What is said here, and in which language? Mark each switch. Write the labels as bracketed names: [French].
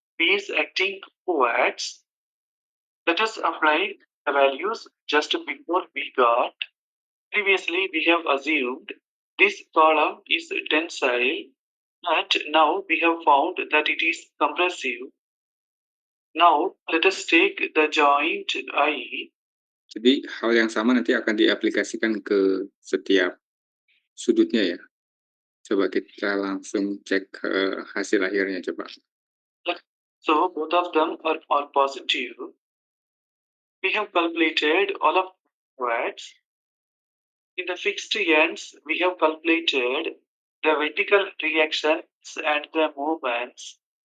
[English] B is acting upwards. Let us apply the values just before we got. Previously, we have assumed this column is tensile, but now we have found that it is compressive. Now, let us take the joint I. [Indonesian] Jadi hal yang sama nanti akan diaplikasikan ke setiap sudutnya ya. Coba kita langsung cek hasil akhirnya coba. [English] So, both of them are positive. We have calculated all of words. In the fixed ends, we have calculated the vertical reactions and the movements.